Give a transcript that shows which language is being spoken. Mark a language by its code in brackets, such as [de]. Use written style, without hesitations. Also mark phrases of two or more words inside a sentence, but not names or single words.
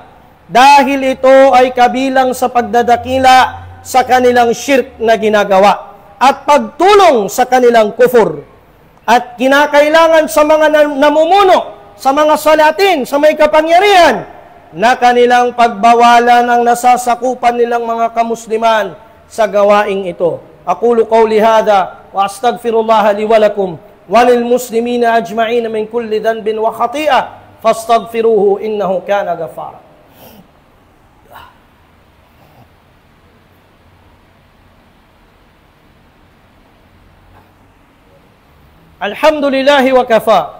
[tl] Dahil ito ay kabilang sa pagdadakila sa kanilang shirk na ginagawa at pagtulong sa kanilang kufur. At kinakailangan sa mga namumuno, sa mga salatin, sa may kapangyarihan, na kanilang pagbawalan ang nasasakupan nilang mga kamusliman sa gawaing ito. [ar] أقول قولي هذا وأستغفر الله لي ولكم وللمسلمين أجمعين من كل ذنب وخطيئة فاستغفروه إنه كان غفارا. الحمد لله وكفى.